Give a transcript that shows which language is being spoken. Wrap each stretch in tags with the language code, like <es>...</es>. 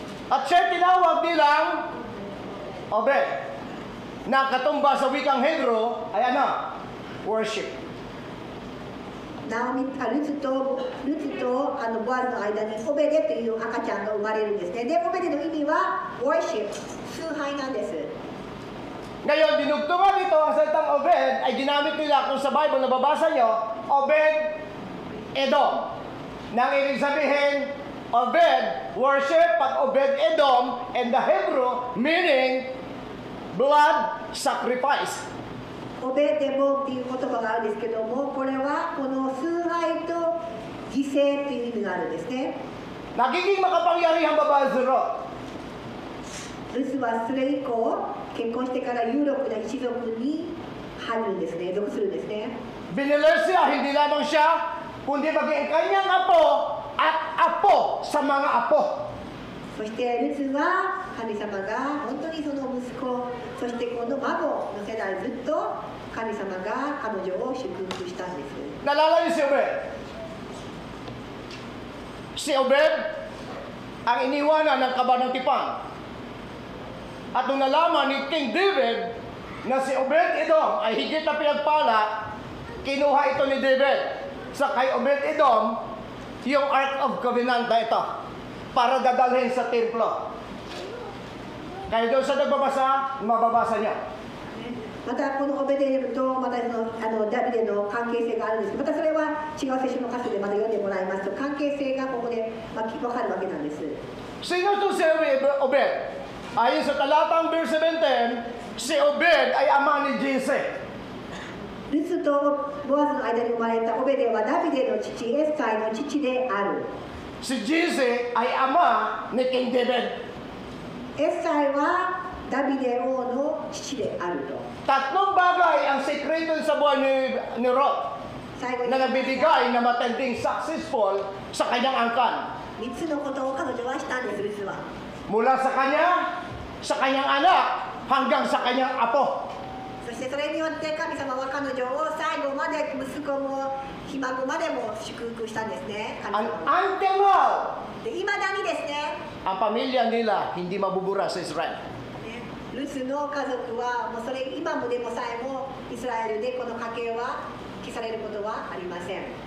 <tl>at siya tinawag nilang Obed, na katumba sa wikang Hebro ay ano?</tl> <en>Worship.</en> <ja>ルツとボアズの間にオベデという赤ちゃんが生まれるんですね。で、オベデの意味は worship、崇拝なんです。</ja> <tl>Ngayon, dinugtungan nito ang salitang Obed ay ginamit nila kung sa Bible na babasa nyo, Obed Edom. Nang ibig sabihin, Obed worship, pag Obed Edom</tl> <en>and the Hebrew meaning blood sacrifice.</en> <ja>オベデモっていう言葉があるんですけども、これはこの崇拝と犠牲という意味があるんですね。</ja> <tl>Nagiging makapangyarihang babae si Ruth.</tl> <ja>ルツはそれ以降、結婚してから有力な一族に入るんですね、属するんですね。</ja> <tl>Biniler siya, hindi lamang siya, kundi maging kanyang apo at apo sa mga apo.</tl> <ja>そしてルツは神様が本当にその息子、そしてこの孫の世代ずっと神様が彼女を祝福したんです。</ja> <tl>Nalala niyo si Obed? Si Obed ang iniwanan ng kaba ng tipan. At nung nalaman ni King David na si Obed Edom ay higit na pinagpala, kinuha ito ni David sa kay Obed Edom yung Ark of Covenant na ito para dadalhin sa templo. Kaya doon sa nagbabasa, mababasa niya.</tl> <ja>またこのオベデとまたダビデの関係性があるんですけど、またそれは違う聖書の箇所でまた読んでもらいますと、関係性がここでわかるわけなんです。</ja> <tl>Sino to si Obed? Ayon sa talatang verse 17, si Obed ay ama ni Jesse.</tl> <ja>ルツとボアズの間に生まれたオベデはダビデの父エッサイの父である。</ja> <tl>Si Jesse ay ama ni King David.</tl> <ja>エッサイはダビデ王の父であると。</ja> <tl>Tatlong bagay ang sekreto sa buhay ni Ruth</tl> <ja>最後に</ja> <tl>na nagbibigay na matinding successful sa kanyang angkan.</tl> <ja>3つのことを彼女はしたんです、ルツは。</ja> <tl>Mula sa kanyang anak, hanggang sa kanyang apo.</tl> <ja>そしてそれによって神様は彼女を最後まで息子もひ孫までも祝福したんですね。神</ja> <en>Until</en> <ja>様</ja> <en>now,</en> <ja>で、いまだにですね、</ja> <tl>ang pamilya nila hindi mabubura sa Israel.</tl> <ja>ルツの家族はもうそれ今もでもさえもイスラエルでこの家系は消されることはありません。</ja>